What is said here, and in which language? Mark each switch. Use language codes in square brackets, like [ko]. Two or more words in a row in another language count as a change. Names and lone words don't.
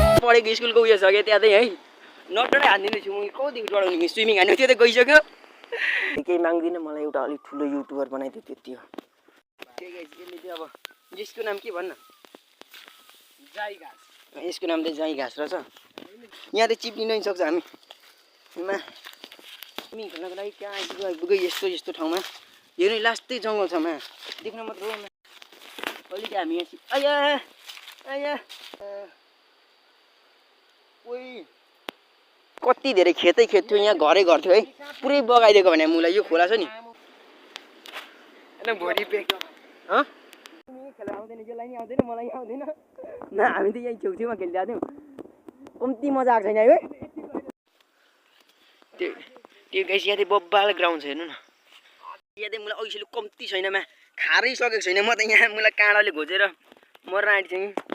[ne] पढेको स्कुलको उयो छ क्या त्यहाँ चाहिँ है नटडै हान्दिँदैछु म कति डराउने स्विमिङ हान्नु त्यो त गइसक्यो केही माग्दिनँ मलाई एउटा अलिक ठुलो युट्युबर बनाइदियो त्यति हो त्यही यसले चाहिँ अब यसको नाम के भन्न जाई घाँस यसको नाम चाहिँ जाई घाँस रहेछ यहाँ चाहिँ चिप्लिन पनि सक्छ हामी स्विमिङ खेल्नको लागि कहाँ आइपुग्यो यस्तो यस्तो ठाउँमा हेर्नु लास्टै जङ्गल छ मा देख्न मात्र हो अलिक हामी यहाँ आया आया ओइ कति धेरै खेतै खेत थियो यहाँ घरै घर थियो है पुरै बगाइदिएको भने मुलाई यो खोला छ नि हैन भोलि पेक खेला आउँदैन यसलाई नि आउँदैन मलाई आउँदैन न हामी त यही छेउछेउमा खेलिरहेको थियौँ कम्ती मजा आएको छैन है त्यो गाइस यहाँ चाहिँ बब्बाल ग्राउन्ड छ हेर्नु न यहाँ चाहिँ मलाई अहिलेसम्म कम्ती छैन मा खारै सकेको छैन म त यहाँ मलाई काँडाले घोचेर मर्न आँटेको छु